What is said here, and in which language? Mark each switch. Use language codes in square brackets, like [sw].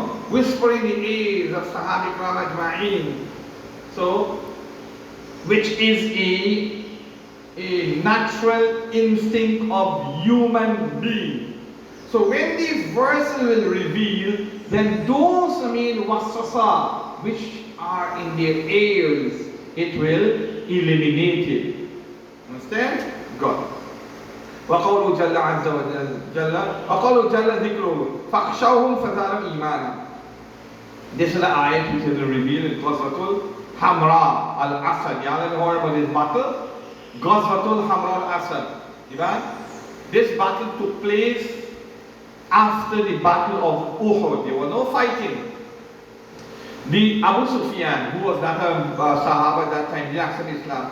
[en] Whispering the ears of Sahaba Ikram Ajma'in. So, which is a natural instinct of human being. So when these verses will reveal, then those, waswasa, which are in their ears, it will eliminate it. Understand? Good. [ar] وقوله جل عز وجل وقوله جل ذكره فاخشوهم فزادهم إيمانا. [en] This is the ayat which is revealed in Ghazwatul Hamra al-Asad. You all heard about this battle? Ghazwatul Hamra al-Asad. This battle took place after the battle of Uhud. There was no fighting. The Abu Sufyan, who was that Sahaba at that time, they accepted Islam.